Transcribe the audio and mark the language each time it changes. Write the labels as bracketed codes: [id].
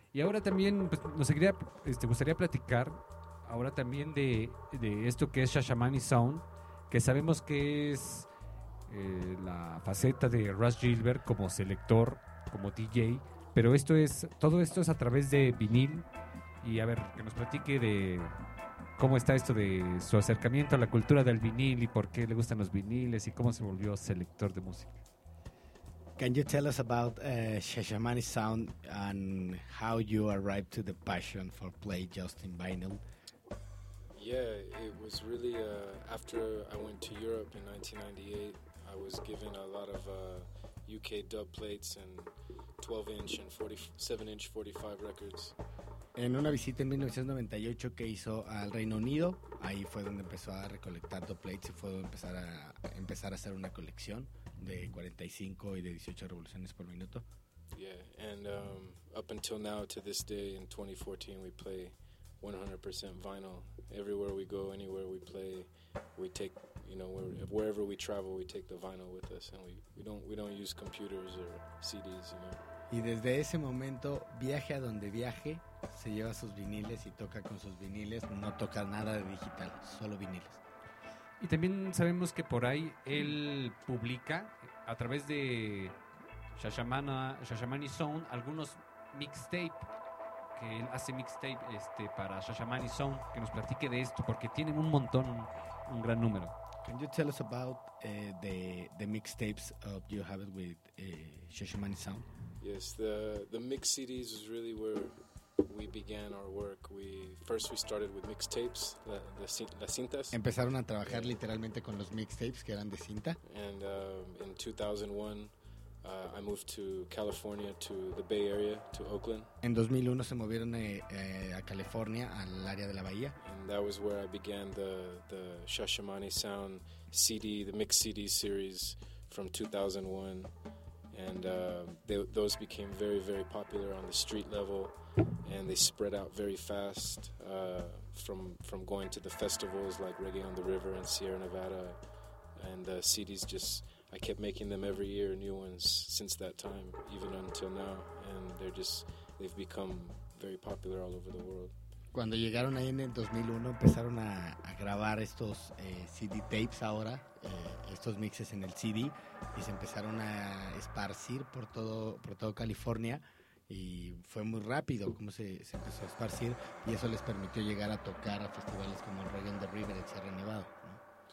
[es] Y ahora también pues, nos seguiría, gustaría platicar ahora también de esto que es Shashamani Sound, que sabemos que es la faceta de Ras Gilbert como selector, como DJ, pero todo esto es a través de vinil. Y a ver, que nos platique de cómo está esto de su acercamiento a la cultura del vinil y por qué le gustan los viniles y cómo se volvió selector de música. [en] Can you tell us about Shashamani Sound and how you arrived to the passion for play just in vinyl? Yeah, it was really after I went to Europe in 1998, I was given a lot of UK dub plates and 12-inch and 47-inch 45 records. [es] En una visita en 1998 que hizo al Reino Unido, ahí fue donde empezó a recolectar dub plates y fue donde empezar a hacer una colección de 45 y de 18 revoluciones por minuto. [en] Yeah, and up until now, to this day in 2014, we play 100% vinyl. Everywhere we go, anywhere we play, we take, you know, wherever we travel, we take the vinyl with us, and we don't use computers or CDs, you know. [es] Y desde ese momento, viaje a donde viaje, se lleva sus viniles y toca con sus viniles, no toca nada de digital, solo viniles. Y también sabemos que por ahí él publica a través de Shashamani Sound algunos mixtape, que él hace mixtape para Shashamani Sound, que nos platique de esto porque tienen un montón, un gran número. [en] Can you tell us about the mixtapes of you have it with Shashamani Sound? Yes, the mix CDs is really where we began our work. We started with mixtapes, the cintas. [es] Empezaron a trabajar literalmente con los mixtapes que eran de cinta. [en] And in 2001, I moved to California to the Bay Area, to Oakland. [es] En 2001 se movieron a California, al área de la bahía. [en] And that was where I began the Shashamani Sound CD, the mix CD series from 2001. And those became very, very popular on the street level, and they spread out very fast from going to the festivals like Reggae on the River in Sierra Nevada, and the CDs just, I kept making them every year, new ones since that time, even until now, and they've become very popular all over the world. [es] Cuando llegaron ahí en el 2001, empezaron a grabar estos CD tapes ahora, estos mixes en el CD, y se empezaron a esparcir por todo California, y fue muy rápido como se empezó a esparcir, y eso les permitió llegar a tocar a festivales como el Reggae on the River en Sierra Nevada, ¿no?